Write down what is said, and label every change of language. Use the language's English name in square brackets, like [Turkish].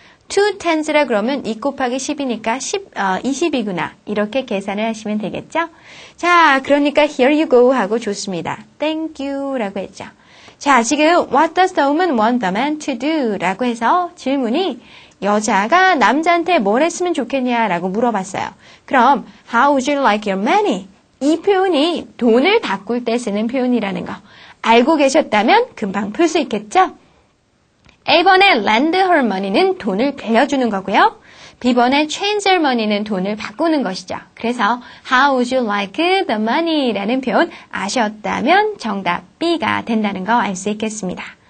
[Korean] 2 10s라 그러면 2 곱하기 10이니까 20이구나. 이렇게 계산을 하시면 되겠죠? 자, 그러니까 [English] here you go [Korean] 하고 좋습니다. [English] Thank you [Korean] 라고 했죠. 자, 지금 [English] what does the woman want the man to do? [Korean] 라고 해서 질문이 여자가 남자한테 뭘 했으면 좋겠냐 라고 물어봤어요. 그럼 [English] how would you like your money? [Korean] 이 표현이 돈을 바꿀 때 쓰는 표현이라는 거 알고 계셨다면 금방 풀 수 있겠죠? A번에 [English] lend her money [Korean] 는 돈을 빌려주는 거고요. B번에 [English] change her money [Korean] 는 돈을 바꾸는 것이죠. 그래서 [English] how would you like the money [Korean] 라는 표현 아셨다면 정답 B가 된다는 거 알 수 있겠습니다.